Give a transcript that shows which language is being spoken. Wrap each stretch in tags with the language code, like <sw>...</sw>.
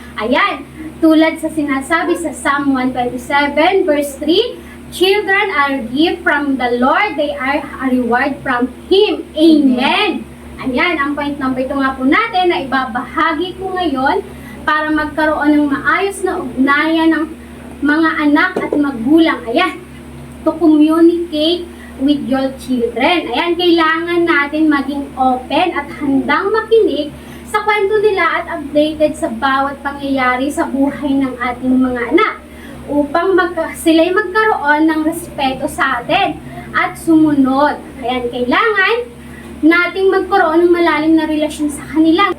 <tl>Ayan, tulad sa sinasabi sa</tl> <en>Psalm 127 verse 3, children are a gift from the Lord, they are a reward from Him. Amen.</en> <tl>Ayan, ang point number 2 nga po natin na ibabahagi ko ngayon para magkaroon ng maayos na ugnayan ng mga anak at magulang.</tl> <en>Ayan, to communicate with your children.</en> <tl>Ayan, kailangan natin maging open at handang makinig sa kwento nila at updated sa bawat pangyayari sa buhay ng ating mga anak upang sila'y magkaroon ng respeto sa atin at sumunod. Ayan, kailangan nating magkaroon ng malalim na relasyon sa kanila.</tl>